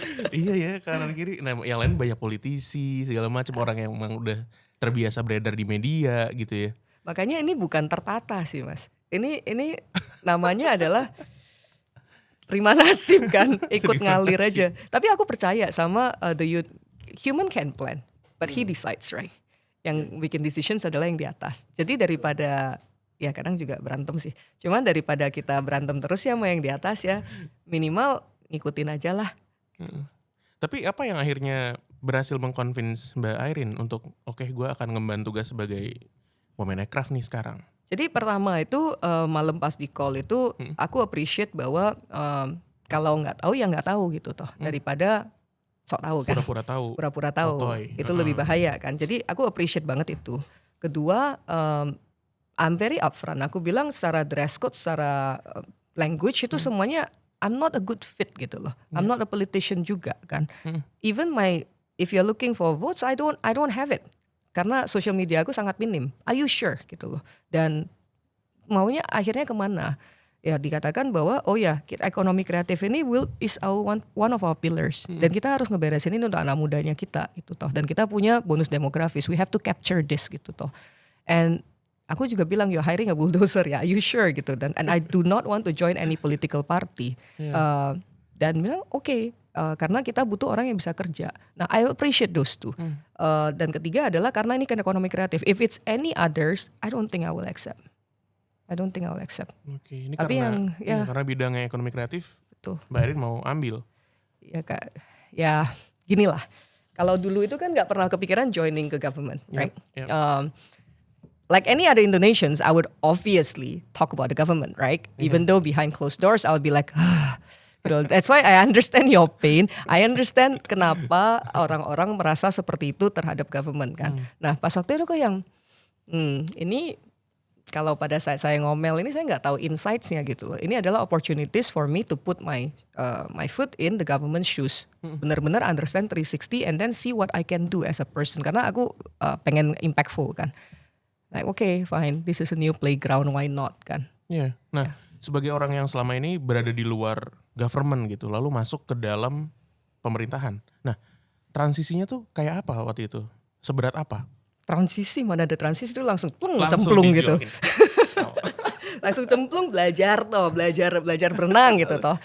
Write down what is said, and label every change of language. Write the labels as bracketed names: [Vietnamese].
[Indonesian] Iya ya, kanan kiri. Nah, yang lain banyak politisi, segala macam orang yang memang udah terbiasa beredar di media gitu ya. Makanya ini bukan tertata sih, Mas. Ini namanya adalah terima nasib kan, ikut ngalir aja. Tapi aku percaya sama [English] the youth, human can plan, but he decides, right? [Indonesian] Yang bikin decisions adalah yang di atas. Jadi daripada, ya kadang juga berantem sih. Cuman daripada kita berantem terus ya sama yang di atas ya, minimal ngikutin aja lah. Tapi apa yang akhirnya berhasil mengconvince Mbak Airin untuk oke, gue akan ngemban tugas sebagai Womenekraf nih sekarang? Jadi pertama itu malam pas di call itu aku appreciate bahwa kalau nggak tahu ya nggak tahu gitu toh, daripada sok tahu kan. Pura-pura tahu. Sotoy. Itu lebih bahaya kan. Jadi aku appreciate banget itu. Kedua, [English] I'm very upfront. [Indonesian] Aku bilang secara dress code, secara language itu semuanya [English] I'm not a good fit [Indonesian] gitu loh. [English] I'm not a politician [Indonesian] juga kan. [English] Even if you're looking for votes, I don't have it. [Indonesian] Karena social media aku sangat minim. [English] Are you sure [Indonesian] gitu loh. Dan maunya akhirnya kemana? Ya dikatakan bahwa ekonomi kreatif ini [English] is one of our pillars. [Indonesian] Dan kita harus ngeberesin ini untuk anak mudanya kita gitu toh. Dan kita punya bonus demografis. [English] We have to capture this [Indonesian] gitu toh. [English] And [Indonesian] aku juga bilang [English] you're hiring a bulldozer ya. Are you sure gitu. And I do not want to join any political party. [Indonesian] Dan bilang oke. Karena kita butuh orang yang bisa kerja. [English] Nah, I appreciate those two. [Indonesian] Dan ketiga adalah karena ini kan ekonomi kreatif. [English] If it's any others, I don't think I will accept. [Indonesian] Oke, ini Tapi karena bidangnya ekonomi kreatif, betul. Mbak Airin mau ambil. Ya kak, ya gini lah. Kalau dulu itu kan nggak pernah kepikiran joining ke government, right? [English] Yep. Like any other Indonesians, I would obviously talk about the government, right? Even though behind closed doors, I'll be like. That's why I understand your pain. I understand [Indonesian] kenapa orang-orang merasa seperti itu terhadap government kan. Nah pas waktu itu kok yang ini kalau pada saat saya ngomel ini saya nggak tahu insights-nya gitu loh. Ini adalah [English] opportunities for me to put my foot in the government shoes. [Indonesian] Benar-benar [English] understand 360 and then see what I can do as a person. [Indonesian] Karena aku pengen impactful kan. [English] Like okay fine, this is a new playground, why not kan. [Indonesian] Iya. Nah sebagai orang yang selama ini berada di luar government gitu, lalu masuk ke dalam pemerintahan. Nah, transisinya tuh kayak apa waktu itu? Seberat apa? transisi, mana ada transisi itu langsung Langsung cemplung gitu. dijolkin. Oh. Langsung cemplung belajar berenang gitu toh.